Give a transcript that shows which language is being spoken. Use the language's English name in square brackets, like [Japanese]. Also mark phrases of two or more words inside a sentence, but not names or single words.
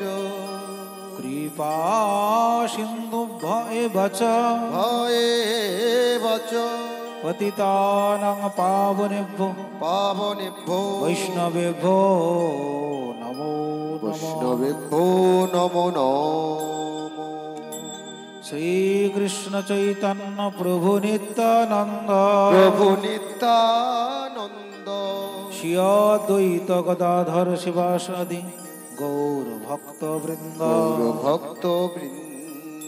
[Sanskrit] कृपा सिन्धुभ्य एव च भयेव च পতিতানাং পাবনেভ্যো পাবনেভ্যো বৈষ্ণবেভ্যো নমো নমঃ। বৈষ্ণবেভ্যো নমো নমঃ। শ্রীকৃষ্ণ চৈতন্য প্রভু নিত্যানন্দ প্রভু নিত্যানন্দ শ্রী অদ্বৈত গদাধর শিবাসাদি গৌর ভক্ত বৃন্দ। গৌর ভক্ত বৃন্দ।